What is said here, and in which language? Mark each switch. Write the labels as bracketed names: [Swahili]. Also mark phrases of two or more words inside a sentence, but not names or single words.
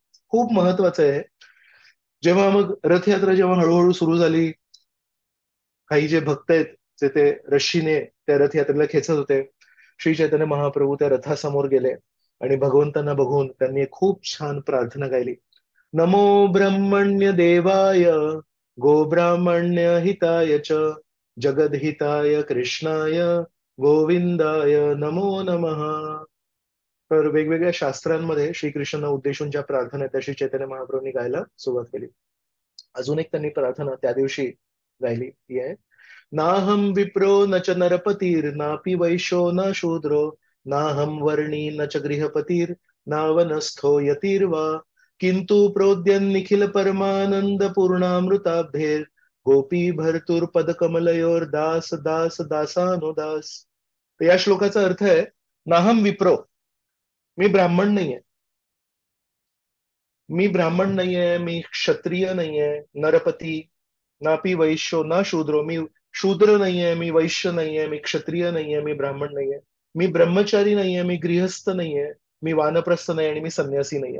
[Marathi] खूप महत्वाचं आहे. जेव्हा मग रथयात्रा जेव्हा हळूहळू सुरू झाली, काही जे भक्त आहेत जे ते रश्शीने त्या रथयात्रेला खेचत होते, श्री चैतन्य महाप्रभू त्या रथासमोर गेले आणि भगवंतांना बघून त्यांनी एक खूप छान प्रार्थना गायली. [Sanskrit] नमो ब्रह्मण्य देवाय गोब्राह्मण्य हिताय च जगद्हिताय कृष्णाय गोविंदाय नमो नमः. [Marathi] तर वेगवेगळ्या शास्त्रांमध्ये श्रीकृष्णांना उद्देशून ज्या प्रार्थना आहेत त्या श्री चैतन्य महाप्रभूंनी गायला सुरुवात केली. अजून एक त्यांनी प्रार्थना त्या दिवशी गायली, ती आहे, [Sanskrit] नाहम विप्रो न च नरपतीर नापि वैश्यो न शूद्रो नाहम वर्णी न च गृहपतीर नावनस्थो यतीर्वा किंतु प्रोद्यन निखिल परमानंद पूर्णामृताब्धेर गोपी भरतुर पद कमलयोर दास दास दासानुदास. [Marathi] तर या श्लोकाचा अर्थ आहे, [Sanskrit] नाहम विप्रो, [Marathi] मी ब्राह्मण नाहीये, मी ब्राह्मण नाहीये, मी क्षत्रिय नाहीये, नरपती, [Sanskrit] नापी वैश्यो ना शूद्रो, [Marathi] मी शूद्र नाहीये, मी वैश्य नाहीये, मी क्षत्रिय नाहीये, मी ब्राह्मण नाहीये, मी ब्रह्मचारी नाहीये, मी गृहस्थ नाहीये, मी वानप्रस्थ नाही आणि मी संन्यासी नाहीये.